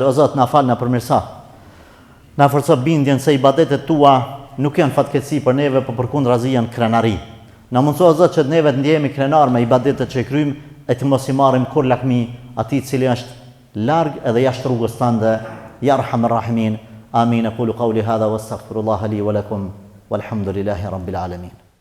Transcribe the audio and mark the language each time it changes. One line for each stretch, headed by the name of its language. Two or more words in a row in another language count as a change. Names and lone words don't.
Albanian: O Zot, na fal na përmirëso. Na forco bindjen se ibadetet tua nuk janë fatkeqësi për neve, por përkundrazi janë krenari. Na mundso o Zot që neve të ndjehemi krenar me ibadetet që i kryjm e të mos i marrim kur lakmi atij i cili është larg edhe jashtë rrugës tënde.
Arabic: يا أرحم الراحمين. آمين. أقول قولي هذا واستغفر الله لي ولكم والحمد لله رب العالمين.